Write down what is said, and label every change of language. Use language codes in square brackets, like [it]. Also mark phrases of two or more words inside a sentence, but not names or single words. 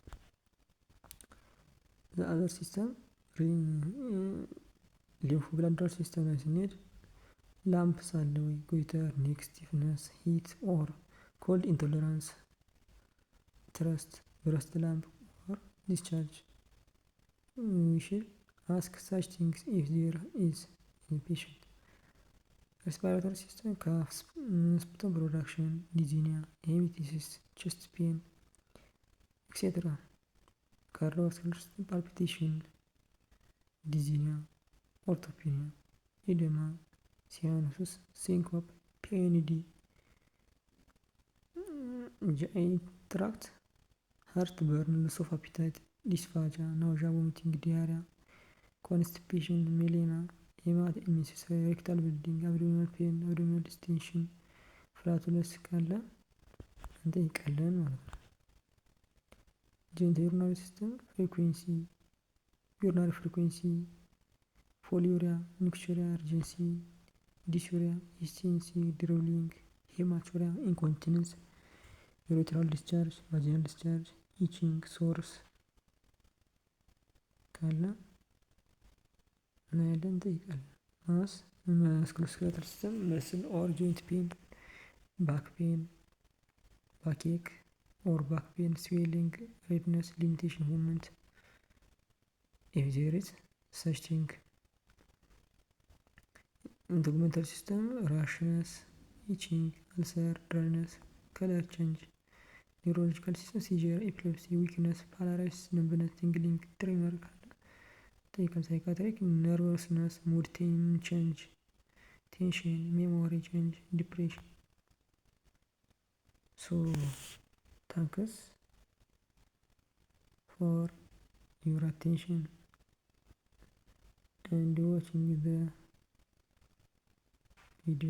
[en] the other system lympho bladder system [am] ላይ ስንሄድ [en] ላምፕስ [am] አለ ወይ፣ [en] goiter, neck stiffness, heat or cold intolerance, thirst, breast lump or discharge። we should ask such things if there is in patient. respiratory system cough, sputum production, dyspnea, hemiptysis, chest pain, etc. cardiovascular system palpitation, dyspnea, orthopnea, edema, cyanosis, syncope, PND. GI tract, heartburn, loss of appetite, dysphagia, nausea, vomiting, diarrhea, constipation, melena, hematinisis, rectal bleeding, abdominal pain, abdominal distension, flatulence [am] ካለ እንጠይቃለን ማለት ነው። [en] urinary system frequency, urinary frequency, polyuria, nocturia, urgency, dysuria, hesitancy, dribbling, hematuria, incontinence, urethral discharge, vaginal discharge, itching, sores [am] ካለ እናያለን እንጠይቃለን። [en] musculoskeletal system muscle or joint pain, back pain, backache or back pain, swelling, redness, limitation movement if there is such thing. Integumental system rashness, itching, ulcer, dryness, color change. Neurological system seizure, epilepsy, weakness, paralysis, numbness, tingling, tremor [am] ካለ ጠይቀን። [en] ሳይካትሪክ nervousness, mood change, tension, memory change, depression. So thanks for your attention and watching the video.